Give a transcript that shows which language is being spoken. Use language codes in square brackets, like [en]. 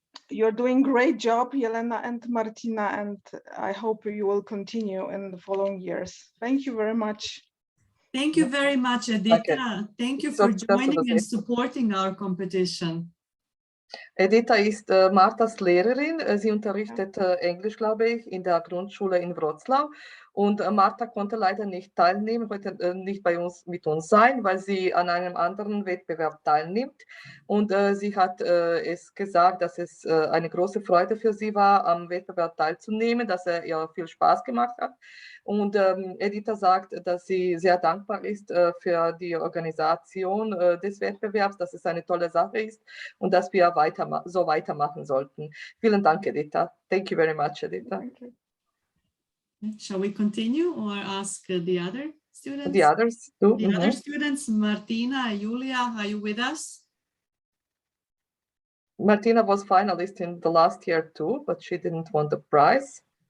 [en] You're doing great job, Jelena and Martina, and I hope you will continue in the following years. Thank you very much. Thank you very much, Edita. Thank you for joining and supporting our competition. [de] Edita ist Marthas Lehrerin. Sie unterrichtet Englisch, glaube ich, in der Grundschule in Wrocław. Und Martha konnte leider nicht teilnehmen, heute nicht mit uns sein, weil sie an einem anderen Wettbewerb teilnimmt. Und sie hat es gesagt, dass es eine große Freude für sie war, am Wettbewerb teilzunehmen, dass er ihr viel Spaß gemacht hat. Und Edita sagt, dass sie sehr dankbar ist für die Organisation des Wettbewerbs, dass es eine tolle Sache ist und dass wir so weitermachen sollten. Vielen Dank, Edita. [en] Thank you very much, Edita. Thank you. Shall we continue or ask the other students? The others too. The other students, Martina, Julia, are you with us? Martina was finalist in the last year too, but she didn't want the prize.